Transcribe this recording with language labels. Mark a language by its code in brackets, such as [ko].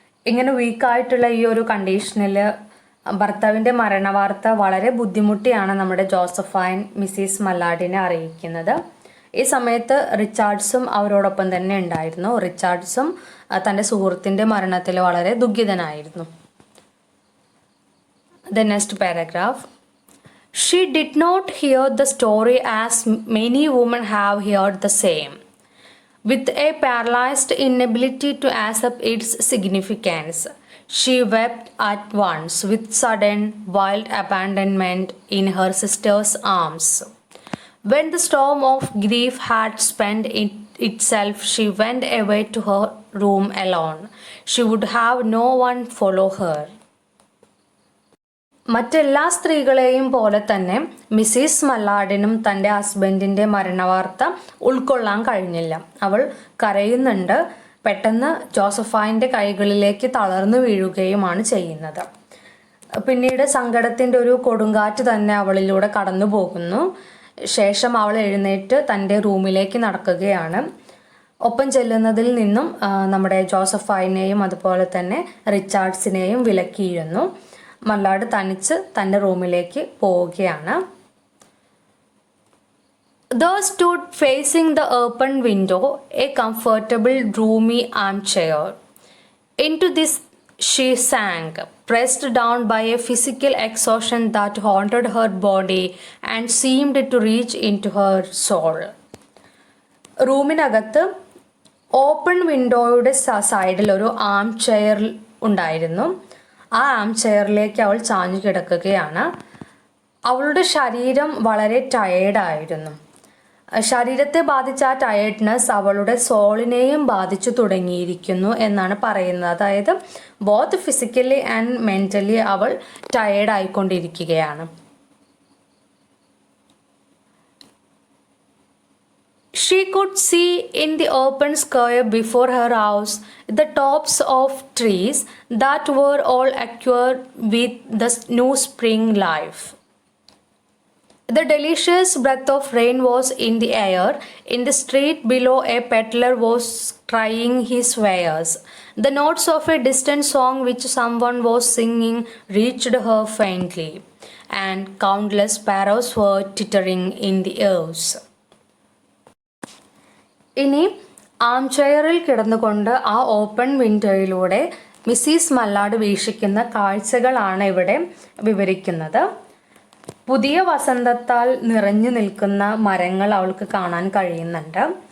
[ml] ഇങ്ങനെ വീക്കായിട്ടുള്ള ഈ ഒരു കണ്ടീഷനിൽ ഭർത്താവിൻ്റെ മരണവാർത്ത വളരെ ബുദ്ധിമുട്ടിയാണ് നമ്മുടെ ജോസഫൈൻ മിസ്സിസ് മല്ലാഡിനെ അറിയിക്കുന്നത്. ഈ സമയത്ത് റിച്ചാർഡ്സും അവരോടൊപ്പം തന്നെ ഉണ്ടായിരുന്നു. റിച്ചാർഡ്സും തൻ്റെ സുഹൃത്തിൻ്റെ മരണത്തിൽ വളരെ ദുഃഖിതനായിരുന്നു. [en] The next paragraph. She did not hear the story as many women have heard the same, with a paralyzed inability to accept its significance. She wept at once with sudden, wild abandonment in her sister's arms. When the storm of grief had spent itself, she went away to her room alone. She would have no one follow her. [ml] മറ്റെല്ലാ സ്ത്രീകളെയും പോലെ തന്നെ Mrs മല്ലാഡിനും തൻ്റെ ഹസ്ബൻഡിൻ്റെ മരണവാർത്ത ഉൾക്കൊള്ളാൻ കഴിഞ്ഞില്ല. അവൾ കരയുന്നുണ്ട്. പെട്ടെന്ന് ജോസഫൈൻ്റെ കൈകളിലേക്ക് തളർന്നു വീഴുകയുമാണ് ചെയ്യുന്നത്. പിന്നീട് സങ്കടത്തിൻ്റെ ഒരു കൊടുങ്കാറ്റ് തന്നെ അവളിലൂടെ കടന്നു പോകുന്നു. ശേഷം അവൾ എഴുന്നേറ്റ് തൻ്റെ റൂമിലേക്ക് നടക്കുകയാണ്. ഒപ്പം ചെല്ലുന്നതിൽ നിന്നും നമ്മുടെ ജോസഫൈനെയും അതുപോലെ തന്നെ റിച്ചാർഡ്സിനെയും വിലക്കിയിരുന്നു. മല്ലാഡ് തനിച്ച് തൻ്റെ റൂമിലേക്ക് പോവുകയാണ്. [en] There stood facing the open window a comfortable, roomy armchair. Into this she sank, pressed down by a physical exhaustion that haunted her body and seemed to reach into her soul. [ml] റൂമിനകത്ത് open വിൻഡോയുടെ സൈഡിൽ ഒരു ആം chair ഉണ്ടായിരുന്നു. ആ ആം ചെയറിലേക്ക് അവൾ ചാഞ്ഞു കിടക്കുകയാണ്. അവളുടെ ശരീരം വളരെ ടയേർഡായിരുന്നു. ശരീരത്തെ ബാധിച്ച ആ ടയേർഡ്നെസ് അവളുടെ സോളിനെയും ബാധിച്ചു തുടങ്ങിയിരിക്കുന്നു എന്നാണ് പറയുന്നത്. അതായത് [en] both physically and mentally [ml] അവൾ ടയേർഡ് ആയിക്കൊണ്ടിരിക്കുകയാണ്. [en] She could see in the open square before her house the tops of trees that were all aqua with the new spring life. The delicious breath of rain was in the air. In the street below, a peddler was trying his wares. The notes of a distant song which someone was singing reached her faintly, and countless sparrows were twittering in the ears. [ml] ഇനി ആം ചെയറിൽ കിടന്നുകൊണ്ട് ആ open വിൻഡോയിലൂടെ Mrs മല്ലാഡ് വീക്ഷിക്കുന്ന കാഴ്ചകളാണ് ഇവിടെ വിവരിക്കുന്നത്. പുതിയ വസന്തത്താൽ നിറഞ്ഞു നിൽക്കുന്ന മരങ്ങൾ അവൾക്ക് കാണാൻ കഴിയുന്നുണ്ട്.